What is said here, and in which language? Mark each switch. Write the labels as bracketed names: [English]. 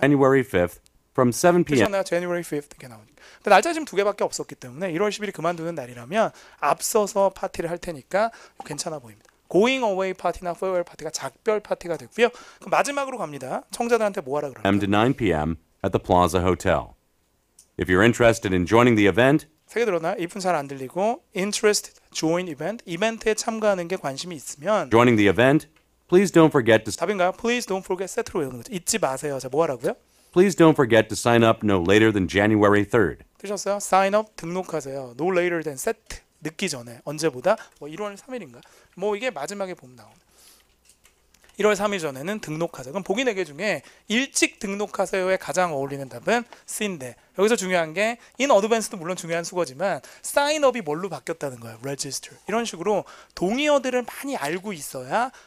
[English] January 5th from 7 p.m. [Korean] 그렇잖아요. [English] January 5th [Korean] 이렇게 나오니까. 근데 날짜 지금 두 개밖에 없었기 때문에 1월 10일이 그만두는 날이라면 앞서서 파티를 할 테니까 괜찮아 보입니다. Going away 파티나 farewell 파티가 작별 파티가 되고요. 그럼 마지막으로 갑니다. 청자들한테 뭐 하라 그럴까요? [English] to 9 p.m. at the Plaza Hotel. If you're interested in joining the event, [Korean] 세개 들었나요? 이분 잘 안 들리고 interested, join event, 이벤트에 참가하는 게 관심이 있으면 [English] joining the event, please don't forget to [Korean] 답인가요? [English] Please don't forget [Korean] 세트로 외우는 거죠. 잊지 마세요. 자, 뭐 하라고요? [English] please don't forget to sign up no later than January 3rd. [Korean] 뜨셨어요? Sign up 등록하세요. [English] No later than [Korean] set 늦기 전에 언제보다 뭐 1월 3일인가? 뭐 이게 마지막에 보면 나옵니다. 1월 3일 전에는 등록하자. 그럼 보기 4개 중에 일찍 등록하세요에 가장 어울리는 답은 C인데 여기서 중요한 게 in advance도 물론 중요한 수거지만 sign up이 뭘로 바뀌었다는 거예요. register. 이런 식으로 동의어들을 많이 알고 있어야